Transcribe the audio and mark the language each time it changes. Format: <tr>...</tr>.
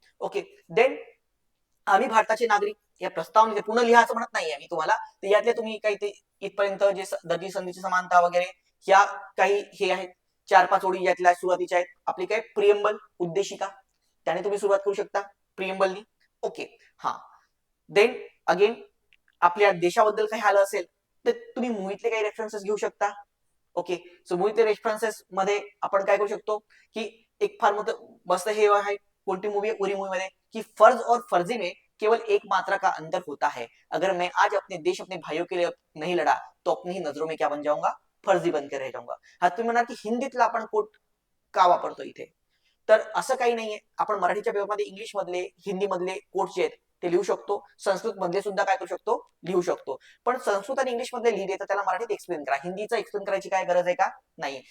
<mr>Okay, then आम्ही भारताचे नागरिक, या प्रस्तावने पूर्ण लिहायचं म्हणत नाहीये मी तुम्हाला, तर यातले तुम्ही काही ते इथपर्यंत जे दर्जी संधीची समानता वगैरे या काही हे आहेत 4-5 ओळी यातल्या सुरुवातीच्या आहेत. आपली काय प्रियम्बल, उद्देशिका, त्याने तुम्ही सुरुवात करू शकता प्रियम्बलनी. ओके, हा. देन अगेन आपल्या देशाबद्दल काही आलं असेल तर तुम्ही मूवीतले काही रेफरन्सेस घेऊ शकता. ओके, सो मूवीतले रेफरन्सेस मध्ये आपण काय करू शकतो की एक फार मस्त हे आहे, कोणती मूवी आहे, उरी मूवी मध्ये, की</mr> <hi>फर्ज और फर्जी में केवल एक मात्रा का अंतर होता है, अगर मैं आज अपने देश अपने भाइयों के लिए नहीं लड़ा तो अपनी ही नजरों में क्या बन जाऊंगा, फर्जी बनकर रह जाऊंगा.</hi> <mr>हा तुम्ही म्हणाल की हिंदीतला आपण कोट का वापरतो इथे, तर असं काही नाहीये. आपण मराठीच्या पेपरमध्ये इंग्लिश मधले, हिंदी मधले कोट जे आहेत ते लिहू शकतो, संस्कृत मधले सुद्धा काय करू शकतो, लिहू शकतो. पण संस्कृत आणि इंग्लिश मधले लिहिले तर त्याला मराठीत एक्सप्लेन करा, हिंदीचा एक्सप्लेन करायची काय गरज आहे का, नाही.</mr>